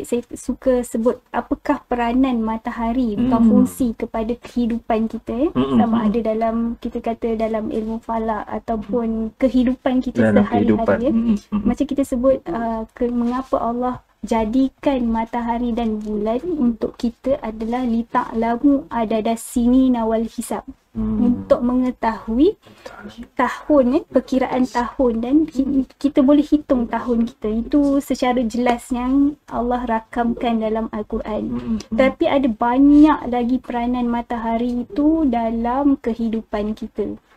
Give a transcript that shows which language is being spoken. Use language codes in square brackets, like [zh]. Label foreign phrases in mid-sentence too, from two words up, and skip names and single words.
[ms] Saya suka sebut apakah peranan matahari, bukan fungsi kepada kehidupan kita. Sama ada dalam, kita kata dalam ilmu falak ataupun kehidupan kita sehari-hari. Macam kita sebut mengapa Allah jadikan matahari dan bulan untuk kita adalah [ar] لتعلموا عدد السنين والحساب. [ms] Untuk mengetahui tahun, perkiraan tahun, dan kita boleh hitung tahun kita. Itu secara jelas yang Allah rakamkan dalam Al-Quran. Tapi ada banyak lagi peranan matahari itu dalam kehidupan kita.